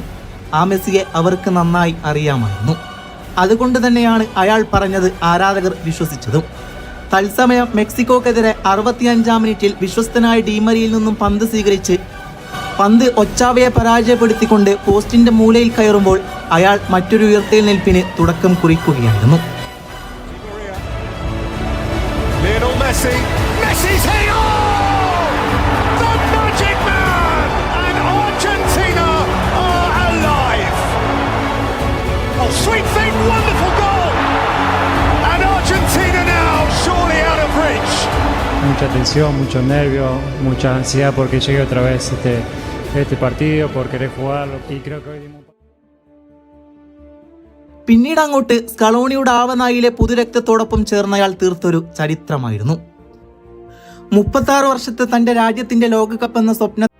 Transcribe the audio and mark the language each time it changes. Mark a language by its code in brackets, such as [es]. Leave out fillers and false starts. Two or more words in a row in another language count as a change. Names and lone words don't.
[ml] ആ മെസ്സിയെ അവർക്ക് നന്നായി അറിയാമായിരുന്നു. അതുകൊണ്ട് തന്നെയാണ് അയാൾ പറഞ്ഞത് ആരാധകർ വിശ്വസിച്ചതും. തത്സമയം മെക്സിക്കോക്കെതിരെ 65-ാം മിനിറ്റിൽ വിശ്വസ്തനായ ഡീമരിയിൽ നിന്നും പന്ത് സ്വീകരിച്ച് പന്ത് ഒച്ചാവയെ പരാജയപ്പെടുത്തിക്കൊണ്ട് പോസ്റ്റിന്റെ മൂലയിൽ കയറുമ്പോൾ അയാൾ മറ്റൊരു ഉയർത്തെഴുന്നേൽപ്പിന് തുടക്കം കുറിക്കുകയായിരുന്നു. [en] Lionel Messi, Messi's heading on! The magic man! And Argentina are alive! Oh, sweet thing, wonderful goal! And Argentina now surely out of reach. [es] Mucha tensión, mucho nervio, mucha ansiedad porque llegue otra vez este partido, por querer jugarlo. Y creo que hoy dimos... [ml] പിന്നീട് അങ്ങോട്ട് സ്കലോണിയുടെ ആവനായിലെ പുതുരക്തത്തോടൊപ്പം ചേർന്നയാൾ തീർത്തൊരു ചരിത്രമായിരുന്നു. 36 വർഷത്തെ തന്റെ രാജ്യത്തിന്റെ ലോകകപ്പ് എന്ന സ്വപ്ന